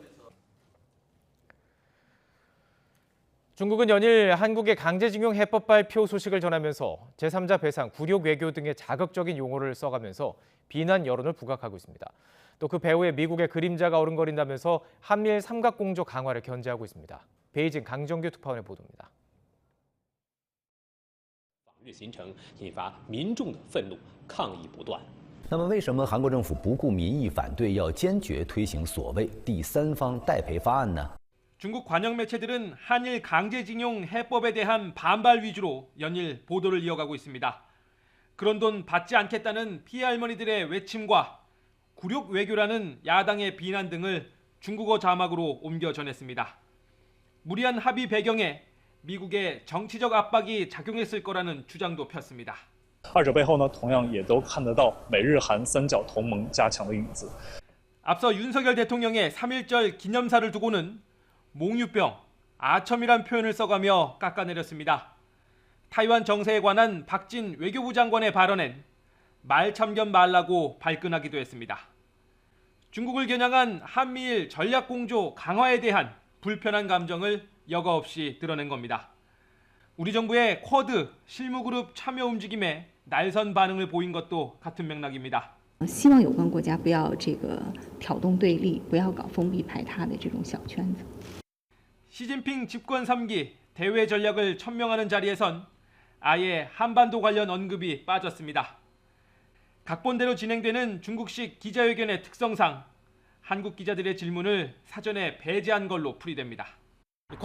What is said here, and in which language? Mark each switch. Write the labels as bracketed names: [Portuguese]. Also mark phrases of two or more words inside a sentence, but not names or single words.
[Korean] 중국은 연일 한국의 강제징용 해법 발표 소식을 전하면서 제3자 배상, 굴욕 외교 등의 자극적인 용어를 써가면서 비난 여론을 부각하고 있습니다. 또 그 배후에 미국의 그림자가 어른거린다면서 한미일 삼각공조 강화를 견제하고 있습니다. 베이징 강정규 특파원의 보도입니다. [Chinese] 形成引发民众的愤怒，抗议不断。那么，为什么韩国政府不顾民意反对，要坚决推行所谓第三方代赔方案呢？ [Korean] 중국 관영 매체들은 한일 강제징용 해법에 대한 반발 위주로 연일 보도를 이어가고 있습니다. 그런 돈 받지 않겠다는 피해 할머니들의 외침과 굴욕 외교라는 야당의 비난 등을 중국어 자막으로 옮겨 전했습니다. 무리한 합의 배경에 미국의 정치적 압박이 작용했을 거라는 주장도 폈습니다. [Chinese] 二者背后呢，同样也都看得到美日韩三角同盟加强的影子。 [Korean] 앞서 윤석열 대통령의 3.1절 기념사를 두고는 몽유병, 아첨이란 표현을 써가며 깎아내렸습니다. 타이완 정세에 관한 박진 외교부 장관의 발언엔 말참견 말라고 발끈하기도 했습니다. 중국을 겨냥한 한미일 전략공조 강화에 대한 불편한 감정을 여과 없이 드러낸 겁니다. 우리 정부의 쿼드 실무그룹 참여 움직임에 날선 반응을 보인 것도 같은 맥락입니다. [Chinese] 希望有关国家不要挑动对立，不要搞封闭排他的这种小圈子。 [Korean] 시진핑 집권 3기 대외 전략을 천명하는 자리에선 아예 한반도 관련 언급이 빠졌습니다. 각본대로 진행되는 중국식 기자회견의 특성상 한국 기자들의 질문을 사전에 배제한 걸로 풀이됩니다.